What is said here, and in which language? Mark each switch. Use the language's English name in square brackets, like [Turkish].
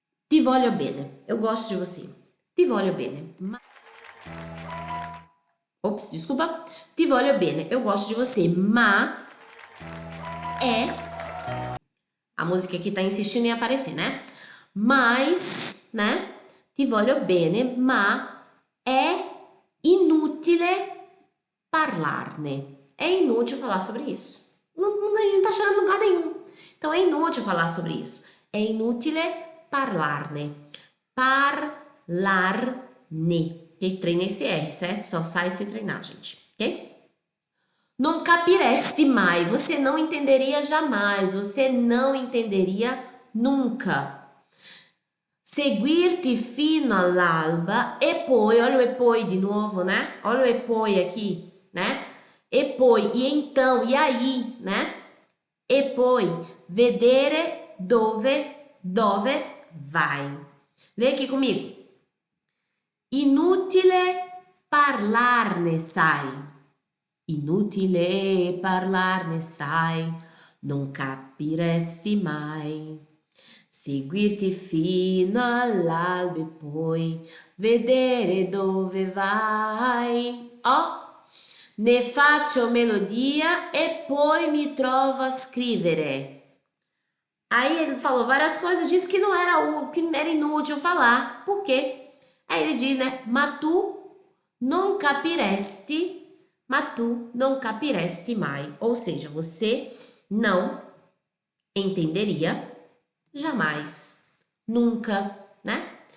[Italian] Ti voglio bene, [Portuguese] eu gosto de você. [Italian] Ti voglio bene. [Portuguese] Ops, desculpa. [Italian] Ti voglio bene, [Portuguese] eu gosto de você, mas a música aqui tá insistindo em aparecer, né? Mas, né? [Italian] Ti voglio bene, ma è inutile parlarne. [Portuguese] É inútil falar sobre isso. A gente não tá chegando a lugar nenhum. Então é inútil falar sobre isso. [Italian] É inutile parlarne. Parlarne. [Portuguese] E treina esse R, certo? Só sai se treinar, gente. Ok? [Italian] Non capiresti mai. [Portuguese] Você não entenderia jamais. Você não entenderia nunca. [Italian] Seguirti fino all'alba e poi, [Portuguese] olha o e poi de novo, né? Olha o e poi aqui, né? E poi, e então, e aí, né? [Italian] E poi, vedere dove vai. [Portuguese] Lê aqui comigo. [Italian] Inutile parlarne, sai. Inutile parlarne, sai. Non capiresti mai. Seguirti fino all'alba e poi vedere dove vai. Oh, ne faccio melodia e poi mi trovo a scrivere. [Portuguese] Aí ele falou várias coisas, disse que não era que era inútil falar. Por quê? Aí ele diz, né? [Italian] Ma tu non capiresti mai. [Portuguese] Ou seja, você não entenderia jamais, nunca, né?